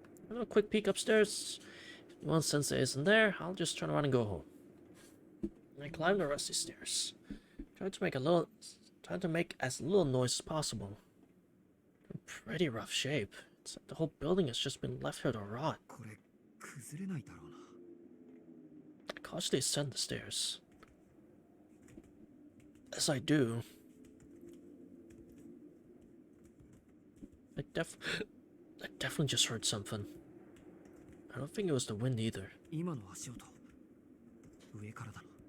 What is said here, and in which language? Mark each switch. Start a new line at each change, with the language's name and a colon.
English: I'll have a quick peek upstairs. If Noel Sensei isn't there, I'll just turn around and go home. I climb the rusty stairs, trying to make as little noise as possible. In pretty rough shape. It's like the whole building has just been left here to rot.
Japanese: これ崩れないだろうな。
English: I cautiously ascend the stairs. As I do, I definitely just heard something. I don't think it was the wind either.
Japanese: 今の足音。上からだな。